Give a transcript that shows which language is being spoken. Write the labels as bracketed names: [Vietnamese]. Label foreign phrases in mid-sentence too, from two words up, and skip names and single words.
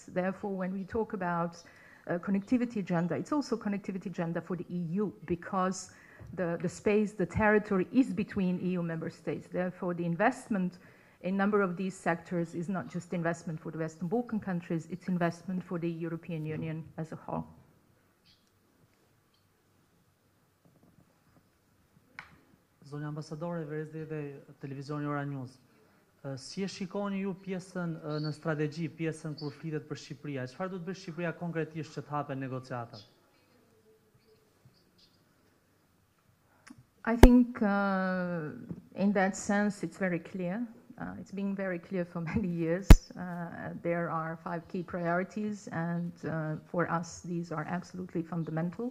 [English] Therefore, when we talk about connectivity agenda, it's also connectivity agenda for the EU, because the space, the territory is between EU member states. Therefore, the investment in a number of these sectors is not just investment for the Western Balkan countries, it's investment for the European Union as a whole. [Albanian] Zonja ambasadore Verezdi dhe televizioni Ora News. Si e shikoni ju pjesën në strategji, pjesën kur flitet për Shqipëria? Çfarë do të bëjë Shqipëria konkretisht që të hapen negociatat? [English] I think in that sense it's very clear. It's been very clear for many years. There are 5 key priorities, and for us these are absolutely fundamental.